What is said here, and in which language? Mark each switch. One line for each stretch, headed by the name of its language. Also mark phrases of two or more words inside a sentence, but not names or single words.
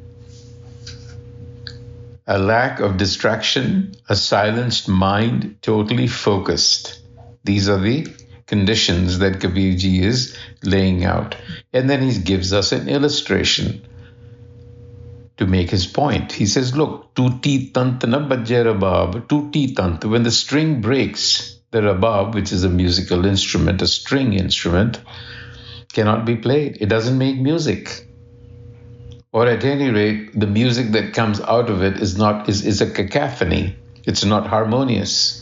English: A lack of distraction, a silenced mind, totally focused. These are the conditions that Kabirji is laying out. And then he gives us an illustration to make his point. He says, look,
Hindi: टूटी तांत न बाजे रबाब, टूटी तांत,
English: when the string breaks, the rabab, which is a musical instrument, a string instrument, cannot be played. It doesn't make music. Or at any rate, the music that comes out of it is a cacophony. It's not harmonious.